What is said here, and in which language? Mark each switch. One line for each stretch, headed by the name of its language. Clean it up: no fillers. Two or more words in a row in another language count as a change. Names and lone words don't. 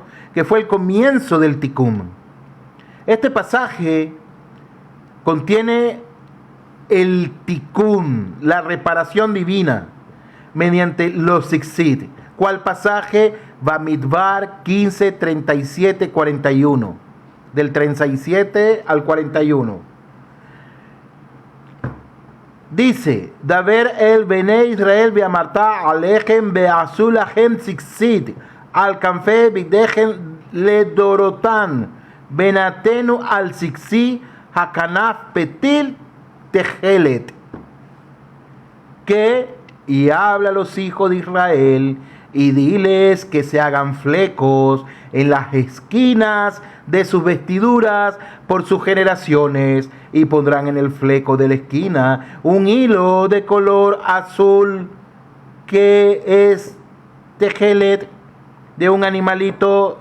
Spanish: Que fue el comienzo del Tikkun. Este pasaje contiene el Tikkun, la reparación divina, mediante los Tzitzit. ¿Cuál pasaje? Bamidbar 15, 37, 41. Del 37 al 41. Dice,
Hebrew: דבר אל בני ישראל ואמרת אלהם ועשו להם ציצת על כנפי בגדיהם לדרתם ונתנו על ציצת הכנף פתיל תכלת.
Spanish: y habla a los hijos de Israel y diles que se hagan flecos en las esquinas de sus vestiduras por sus generaciones, y pondrán en el fleco de la esquina un hilo de color azul que es tejelet de un animalito.